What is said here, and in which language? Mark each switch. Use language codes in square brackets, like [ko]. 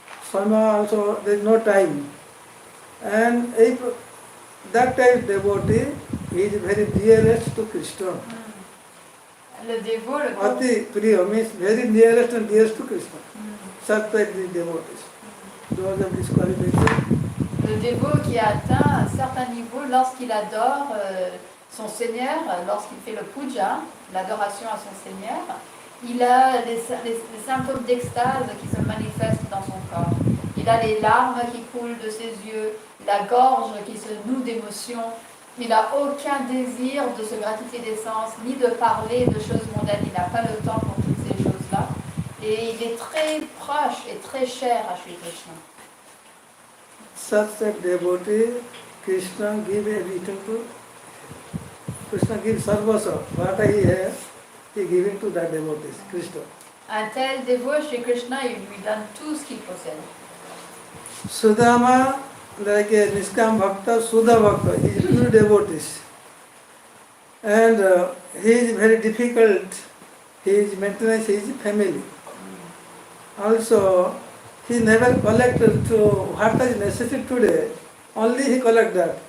[en] Sama also there is no time. And if that type devotee he is very dearest to Krishna. [fr] Le dévot, le [en] Ati Priya means very nearest and dearest to Krishna. Such type the devotees. Those are disqualified. [fr] Le dévot qui a atteint un certain niveau lorsqu'il adore son Seigneur, lorsqu'il fait le puja, l'adoration à son Seigneur, il a les symptômes d'extase qui se manifestent dans son corps. Il a les larmes qui coulent de ses yeux, la gorge qui se noue d'émotion. Il n'a aucun désir de se gratifier des sens, ni de parler de choses mondaines. Il n'a pas le temps pour toutes ces choses-là. Et il est très proche et très cher à Shri Krishna. [en] Such a devotee, Krishna give everything to Krishna gives sarvasa. What he has, he giving to that devotee, Krishna. [fr] Un tel dévot chez Krishna, il lui donne tout ce qu'il possède. [en] Sudama, like a Niskam Bhakta, Sudha Bhakta, he is pure devotee. And he is very difficult, his maintenance his family. Also, he never collected to what is necessary today, only he collect that.